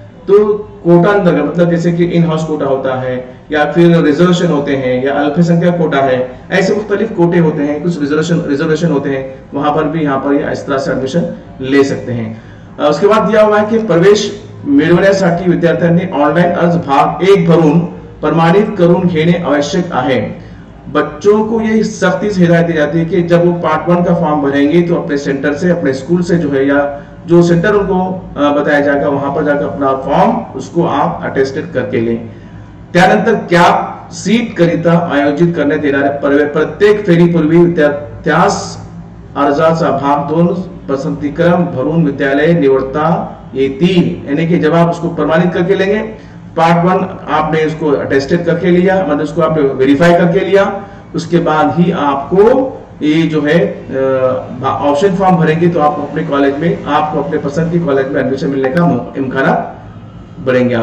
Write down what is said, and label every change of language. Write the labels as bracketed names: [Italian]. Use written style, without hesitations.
[Hindi] तो कोटा अंतर्गत मतलब जैसे कि इन हाउस कोटा होता है या फिर रिजर्वेशन होते हैं या अल्पसंख्यक कोटा है, ऐसे मुख्तलिफ कोटे होते हैं, कुछ रिजर्वेशन होते हैं, वहां पर भी यहाँ पर इस तरह से एडमिशन ले सकते हैं। उसके बाद दिया हुआ है कि [Marathi] प्रवेश मिळवण्यासाठी विद्यार्थ्यांनी ऑनलाइन अर्ज भाग 1 भरून प्रमाणित करून घेणे आवश्यक आहे। [Hindi] बच्चों को ये सख्ती से हिदायत दी जाती है कि जब वो पार्ट 1 का फॉर्म भरेंगे तो अपने सेंटर से, अपने स्कूल से जो है या जो सेंटर उनको बताया जाएगा वहां पर जाकर अपना फॉर्म उसको आप अटेस्टेड करके लें। [Marathi] त्यानंतर कॅप सीट करिता आयोजित करण्यात येणाऱ्या प्रत्येक फेरीपूर्वी विद्यार्थ्यास अर्जाचा भाग 2 पसंतीक्रम भरून विद्यालय निवडता येतील, [Hindi] यानी कि जब आप उसको प्रमाणित करके लेंगे, पार्ट 1 आपने उसको अटेस्टेड करके लिया, मतलब उसको आपने वेरीफाई करके लिया, उसके बाद ही आपको ये जो है ऑप्शन फॉर्म भरेंगे तो आप अपने कॉलेज में, आपको अपने पसंद के कॉलेज में एडमिशन मिलने का इम्कान बढ़ेंगे।